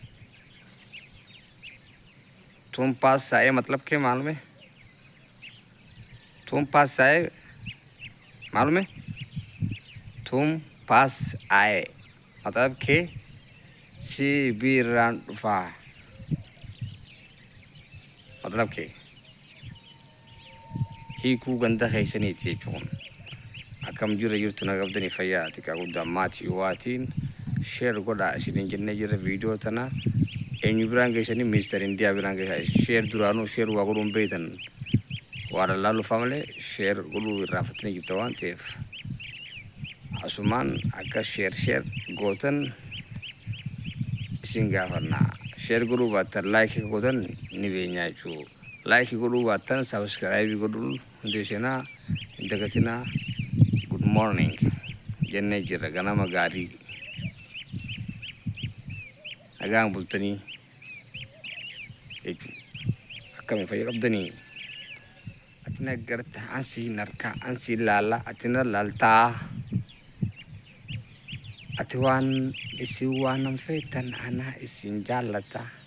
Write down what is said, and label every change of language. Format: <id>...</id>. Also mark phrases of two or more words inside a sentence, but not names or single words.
<hi>तुम पास आए मतलब के मालूम है? तुम पास आए मालूम है? तुम पास आए मतलब के शिबिरानफा मतलब के</hi> <om>hiikuu ganda haysaniiti jechuun akkam jira jirtu nagabdanii fayyaati qabuudha maatii waatiin sheer godhaa isiniin jennee jirra viidiyoo tana eenyu biraan geessanii ministeera indiyaa biraan geessaa sheer duraanuu sheer waa godhuun beektan waa lallaaluufaa malee sheer godhuu irraanfatanii jirta waan ta'eef asumaan akka sheer gootan isin gaafannaa. Sheer godhuu baattan laayikii gootan ni beenyaa jechuudha. Laayikii godhuu baattan sabiskiraayibii godhuun hundeessinaa hin dagatinaa.</om> <en>Good morning</en> <om>jennee jirra ganama gaarii nagaan bultanii jechuudha. Akkamiin fayya qabdanii? Ati naggarta ansii narkaa ansii laala ati na laaltaa. Ati waan isin waanan feetan anaa isin jaallata.</om>